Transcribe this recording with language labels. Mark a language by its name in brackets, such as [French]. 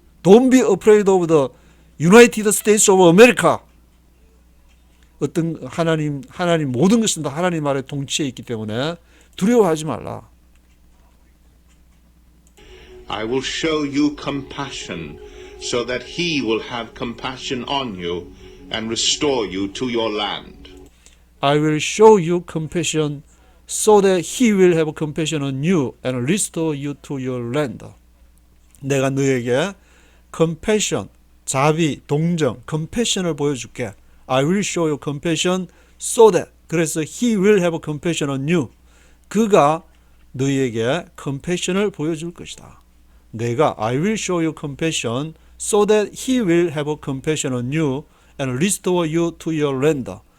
[English] Don't be afraid of the United States of America. [Korean] 어떤 하나님 모든 것은 다 하나님 아래 통치에 있기 때문에 두려워하지 말라. [English] I will show you compassion so that he will have compassion on you and restore you to your land. I will show you compassion so that he will have compassion on you and restore you to your land. [Korean] 내가 너에게 compassion, 자비, 동정, compassion을 보여줄게. [English] I will show you compassion so that [Korean] 그래서 [English] he will have compassion on you. [Korean] 그가 너희에게 compassion을 보여줄 것이다. 내가 [English] I will show you compassion so that he will have compassion on you and restore you to your land.